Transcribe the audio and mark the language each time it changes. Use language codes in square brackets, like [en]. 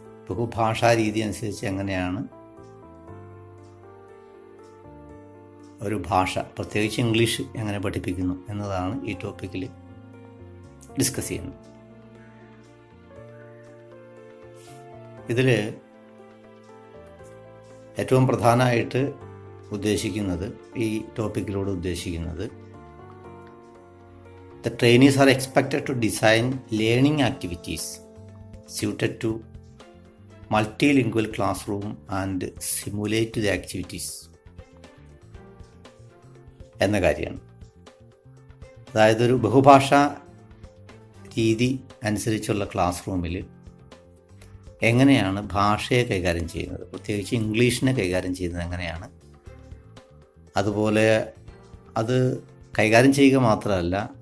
[ml] ബഹുഭാഷാ രീതി അനുസരിച്ച് എങ്ങനെയാണ് ഒരു ഭാഷ, പ്രത്യേകിച്ച് ഇംഗ്ലീഷ്, എങ്ങനെ പഠിപ്പിക്കുന്നു എന്നതാണ് ഈ ടോപ്പിക്കിൽ ഡിസ്കസ് ചെയ്യുന്നത്. ഇതിൽ ഏറ്റവും പ്രധാനമായിട്ട് ഉദ്ദേശിക്കുന്നത്, ഈ ടോപ്പിക്കിലൂടെ ഉദ്ദേശിക്കുന്നത്, [en] the trainees are expected to design learning activities suited to multilingual classroom and simulate the activities [ml] എന്ന കാര്യമാണ്. അതായത് ഒരു ബഹുഭാഷാ രീതി അനുസരിച്ചുള്ള ക്ലാസ് റൂമിൽ എങ്ങനെയാണ് ഭാഷയെ കൈകാര്യം ചെയ്യുന്നത്, പ്രത്യേകിച്ച് ഇംഗ്ലീഷിനെ കൈകാര്യം ചെയ്യുന്നത് എങ്ങനെയാണ്, അതുപോലെ അത് കൈകാര്യം ചെയ്യുക മാത്രമല്ല